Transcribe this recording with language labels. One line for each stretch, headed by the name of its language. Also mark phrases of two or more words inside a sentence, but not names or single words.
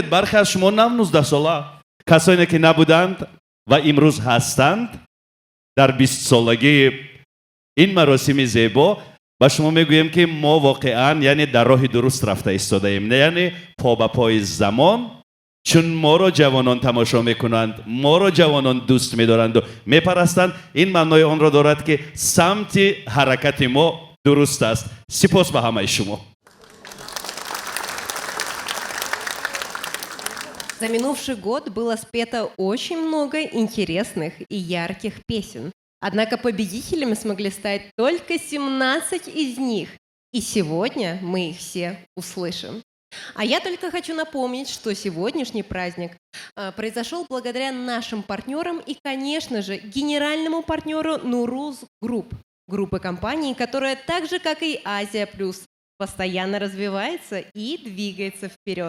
Tajik: бархе аз шумо 19 сола, касоне ки набуданд ва имрӯз ҳастанд дар 20-солагии ин маросими зебо, ба шумо мегӯем ки мо воқеан яъне дар роҳи дуруст рафта истодаем, не яъне по ба пои замон, чун моро ҷавонон тамошо мекунанд, моро ҷавонон дӯст медоранду мепарастанд. ин маънои онро дорад ки самти ҳаракати мо дуруст аст. сипос ба ҳамаи шумо.
Russian: За минувший год было спето очень много интересных и ярких песен. Однако победителями смогли стать только 17 из них. И сегодня мы их все услышим. А я только хочу напомнить, что сегодняшний праздник произошел благодаря нашим партнерам и, конечно же, генеральному партнеру Nuruz Group, группы компаний, которая так же, как и Азия Плюс, постоянно развивается и двигается вперед.